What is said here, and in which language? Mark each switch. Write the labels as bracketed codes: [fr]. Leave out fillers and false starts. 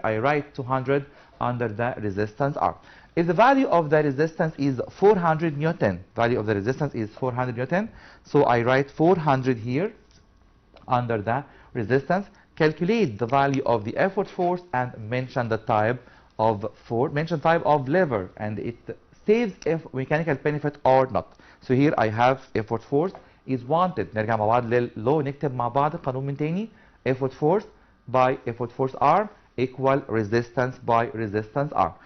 [en] I write 200 under the resistance arm. If the value of the resistance is 400 Newton, value of the resistance is 400 Newton, so I write 400 here under the resistance. Calculate the value of the effort force and mention the type of lever, and it saves if mechanical benefit or not. So here I have effort force is wanted. [ar] نرجع مع بعض للو نكتب مع بعض القانون من تاني. [en] Effort force by effort force arm equal resistance by resistance arm.